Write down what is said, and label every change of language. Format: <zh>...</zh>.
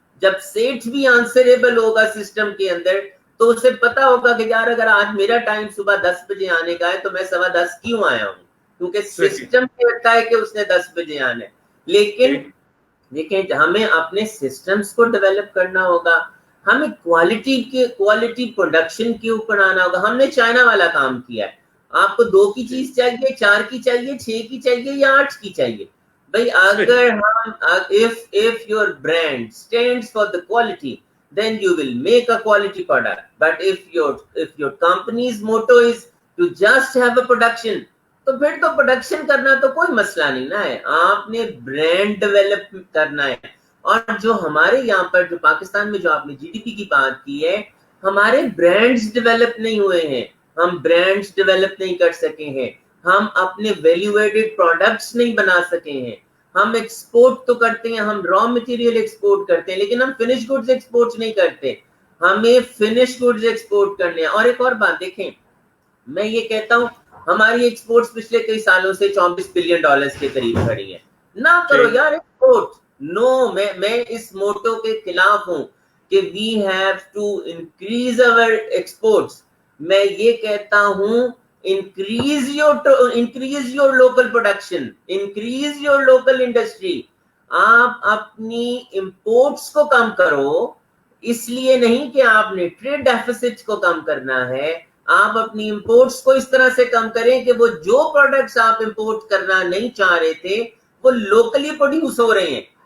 <ur>جب سیٹ بھی آنسریبل ہوگا سسٹم کے اندر تو اسے پتا ہوگا کہ یار اگر آج میرا ٹائم صبح 10 بجے آنے کا ہے تو میں 10:15 کیوں آیا ہوں، کیونکہ سسٹم کہتا ہے کہ اس نے 10 بجے آنا ہے. لیکن دیکھیں ہمیں اپنے سسٹمز کو ڈیولپ کرنا ہوگا، ہمیں کوالٹی پروڈکشن کے اوپر آنا ہوگا. ہم نے چائنا والا کام کیا ہے. آپ کو 2 کی چیز چاہیے، 4 کی چاہیے، 6 کی چاہیے یا 8 کی چاہیے. بھائی اگر ہم</ur> <en>if your brand stands for the quality then you will make a quality product, but if your company's motto is to just have a production</en> <ur>تو پھر تو پروڈکشن کرنا تو کوئی مسئلہ نہیں نا ہے. آپ نے برانڈ ڈیولپ کرنا ہے. اور جو ہمارے یہاں پر جو پاکستان میں جو آپ نے جی ڈی پی کی بات کی ہے، ہمارے برانڈز ڈیولپ نہیں ہوئے ہیں, ہم برانڈز ڈیولپ نہیں کر سکے ہیں, ہم اپنے ویلیو ایڈڈ پروڈکٹس نہیں بنا سکے ہیں. ہم ایکسپورٹ تو کرتے ہیں, ہم را مٹیریل ایکسپورٹ کرتے ہیں, لیکن ہم فنش گڈز ایکسپورٹ نہیں کرتے. ہمیں فنش گڈز ایکسپورٹ کرنے ہیں. اور ایک اور بات دیکھیں, میں یہ کہتا ہوں ہماری ایکسپورٹس پچھلے کئی سالوں سے $24 بلین کے قریب کھڑی ہیں. نہ کرو یار ایکسپورٹ. نو, میں اس موٹو کے خلاف ہوں کہ</ur> <en>We have to increase our exports.</en> <ur>میں یہ کہتا ہوں</ur> <en>increase your local production, increase your local industry.</en> <ur>آپ اپنی امپورٹس کو کم کرو, اس لیے نہیں کہ آپ نے ٹریڈ ڈیفیسٹ کو کم کرنا ہے. آپ اپنی امپورٹس کو اس طرح سے کم کریں کہ وہ جو پروڈکٹس آپ امپورٹ کرنا نہیں چاہ رہے تھے وہ لوکلی پروڈیوس ہو رہے ہیں.</ur>